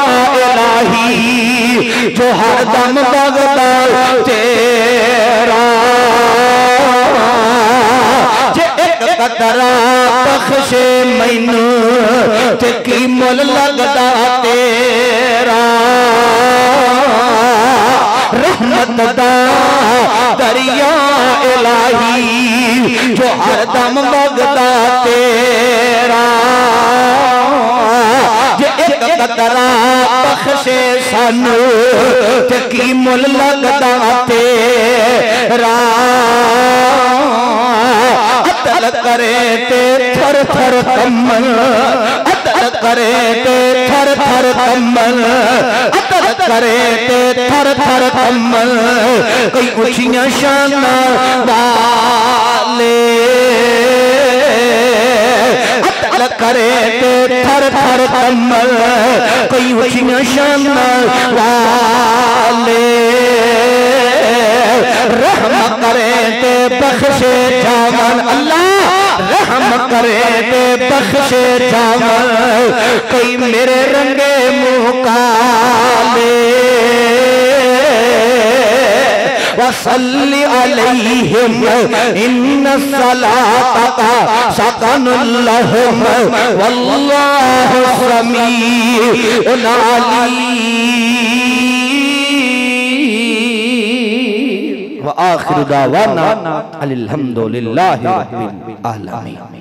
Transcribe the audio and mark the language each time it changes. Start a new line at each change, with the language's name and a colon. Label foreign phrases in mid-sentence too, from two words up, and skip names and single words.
Punjabi: ਇਲਾਹੀ ਜੋ ਹਰ ਦਮ ਵਗਦਾ ਤੇਰਾ, ਜੇ ਇਕ ਕਤਰਾ ਬਖ਼ਸ਼ੇ ਮੈਨੂੰ ਤੇ ਕੀ ਮੁੱਲ ਲਗਦਾ ਤੇਰਾ, ਰਹਿਮਤ ਦਾ ਦਰਿਆ ਇਲਾਹੀ ਜੋ ਹਰ ਦਮ ਵਗਦਾ ਤੇਰਾ, ਜੇ ਇਕ ਕਤਰਾ ਬਖ਼ਸ਼ੇ ਸਾਨੂੰ ਤੇ ਕੀ ਮੁੱਲ ਲਗਦਾ ਤੇਰਾ, ਅਦਲ ਕਰੇ ਤੇ ਥਰ ਥਰ ਕੰਬਣ, ਅਦਲ ਕਰੇ ਤੇ ਥਰ ਥਰ ਕੰਬਣ, ਅਦਲ ਕਰੇ ਤੇ ਥਰ ਥਰ ਕੰਬਣ, ਕੋਈ ਉੱਚੀਆਂ ਸ਼ਾਨਾਂ ਵਾਲੇ, ਅਦਲ ਕਰੇ ਤੇ ਥਰ ਥਰ ਕੰਬਣ, ਕੋਈ ਉੱਚੀਆਂ ਸ਼ਾਨਾਂ ਵਾਲੇ, ਰਹਿਮ ਕਰੇ ਤੇ ਬਖ਼ਸ਼ੇ ਜਾਵਣ, ਅੱਲ੍ਹਾ ਰਹਿਮ ਕਰੇ ਤੇ ਬਖ਼ਸ਼ੇ ਜਾਵਣ, ਕੋਈ ਮੇਰੇ ਰੰਗੇ ਮੂੰਹ ਕਾਲੇ,
Arabic: وصل عليهم إن صلاتك سكن لهم والله سميع عليم. وآخر دعوانا الحمد لله رب العالمين.